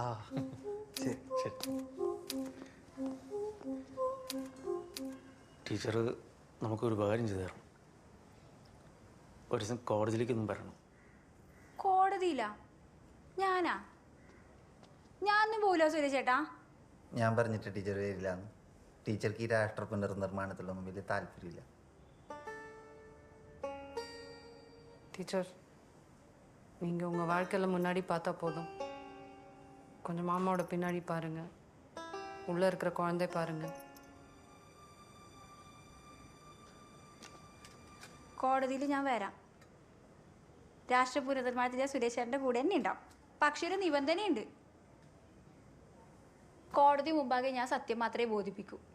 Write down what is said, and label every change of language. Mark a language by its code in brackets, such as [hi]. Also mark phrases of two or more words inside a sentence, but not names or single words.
[ml] ശരി. ടീച്ചർ നമുക്കൊരു ഉപകാരം ചെയ്തു തരണം. ഒരു ദിവസം കോടതിയിലേക്കൊന്നും വരണം. കോടതിയിലാ? ഞാനാ? ഞാനൊന്നും പോവില്ല സുരേഷ് ചേട്ടാ. ഞാൻ പറഞ്ഞിട്ട് ടീച്ചർ വരില്ലാന്ന്. ടീച്ചർക്ക് ഈ രാഷ്ട്ര പുനർനിർമ്മാണത്തിലൊന്നും വലിയ താല്പര്യമില്ല. [ta] டீச்சர் நீங்கள் உங்கள் வாழ்க்கையில் முன்னாடி பார்த்தா போதும். கொஞ்சம் மாமாவோட பின்னாடி பாருங்கள், உள்ளே இருக்கிற குழந்தை பாருங்கள். [ml] കോടതിയിൽ ഞാൻ വരാം. രാഷ്ട്രീയ പുനർനിർമ്മാണത്തിൽ സുരേഷ് ചേട്ടൻ്റെ കൂടെ തന്നെ ഉണ്ടാവും. പക്ഷേ ഒരു നിബന്ധനയുണ്ട്. കോടതി മുമ്പാകെ ഞാൻ സത്യം മാത്രമേ ബോധിപ്പിക്കൂ.